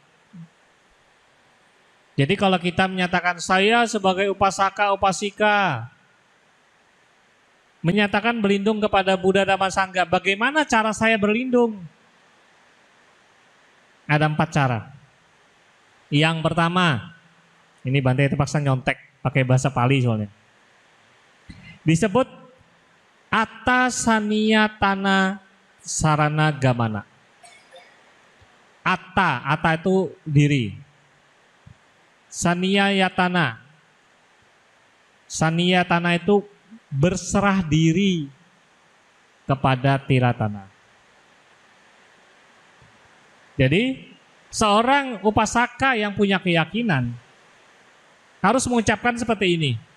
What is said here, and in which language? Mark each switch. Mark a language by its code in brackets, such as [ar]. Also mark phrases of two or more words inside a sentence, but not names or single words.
[id] Jadi kalau kita menyatakan saya sebagai upasaka-upasika, menyatakan berlindung kepada Buddha, Dhamma, Sangha, bagaimana cara saya berlindung? Ada 4 cara. Yang pertama, ini Bante terpaksa nyontek pakai bahasa Pali soalnya. [pi] Disebut Attasaniyatana sarana gamana. [id] Atta itu diri. Saniyatana itu berserah diri kepada Tiratana. Jadi seorang upasaka yang punya keyakinan harus mengucapkan seperti ini.